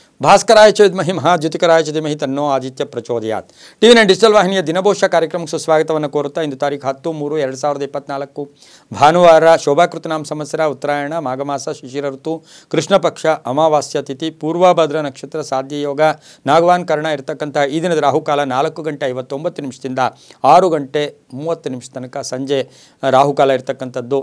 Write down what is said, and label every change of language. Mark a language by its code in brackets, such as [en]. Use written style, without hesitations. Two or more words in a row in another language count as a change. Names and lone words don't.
[sa] ಭಾಸ್ಕರಾಯ ಚ ವಿದ್ಮಹಿ ಮಹಾಜ್ಯೋತಿಕರಾಯ ಚ ಧೀಮಹಿ ತನ್ನೋ ಆದಿತ್ಯ ಪ್ರಚೋದಯಾತ್. [kn] ಟಿವಿ9 ಡಿಜಿಟಲ್ ವಾಹಿನಿಯ ದಿನಭೋಷ್ಯ ಕಾರ್ಯಕ್ರಮಕ್ಕೆ ಸುಸ್ವಾಗತವನ್ನು ಕೋರುತ್ತಾ ಇಂದು ತಾರೀಕು 10-3-2024 ಭಾನುವಾರ ಶೋಭಾಕೃತನಾಮ ಸಂವತ್ಸರ ಉತ್ತರಾಯಣ ಮಾಘಮಾಸ ಶಿಶಿರ ಋತು ಕೃಷ್ಣ ಪಕ್ಷ ಅಮಾವಾಸ್ಯ ತಿಥಿ ಪೂರ್ವಭದ್ರ ನಕ್ಷತ್ರ ಸಾಧ್ಯ ಯೋಗ ನಾಗವಾನ್ ಕರ್ಣ ಇರತಕ್ಕಂಥ ಈ ದಿನದ ರಾಹುಕಾಲ 4:59 6 ಗಂಟೆ 30 ತನಕ ಸಂಜೆ ರಾಹುಕಾಲ ಇರತಕ್ಕಂಥದ್ದು.